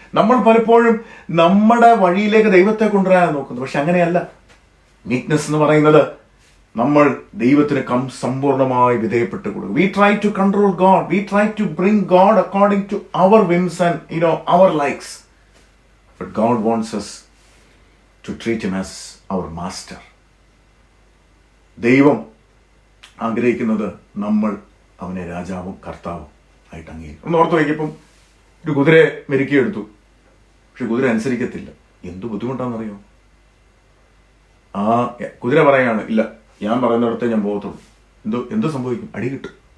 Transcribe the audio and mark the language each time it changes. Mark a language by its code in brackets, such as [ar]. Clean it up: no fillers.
[ml] നമ്മൾ പലപ്പോഴും നമ്മുടെ വഴിയിലേക്ക് ദൈവത്തെ കൊണ്ടുവരാനാണ് നോക്കുന്നത്. പക്ഷെ അങ്ങനെയല്ല. മീക്നെസ് എന്ന് പറയുന്നത് നമ്മൾ ദൈവത്തിന് സമ്പൂർണ്ണമായി വിധേയപ്പെട്ട് കൊടുക്കും. [en] We try to control God, we try to bring God according to our whims and our likes. But God wants us to treat him as our master. [ml] ദൈവം ആഗ്രഹിക്കുന്നത് നമ്മൾ അവനെ രാജാവും കർത്താവും ആയിട്ട് അംഗീകരിക്കും. ഒന്ന് ഓർത്ത് വയ്ക്കിപ്പം ഒരു കുതിരയെ മെരുക്കിയെടുത്തു, പക്ഷെ കുതിര അനുസരിക്കത്തില്ല. എന്ത് ബുദ്ധിമുട്ടാണെന്നറിയോ? ആ കുതിര പറയാണ്, ഇല്ല ഞാൻ പറയുന്നിടത്തേ ഞാൻ പോകത്തുള്ളൂ. എന്ത് സംഭവിക്കും? അടി കിട്ടും.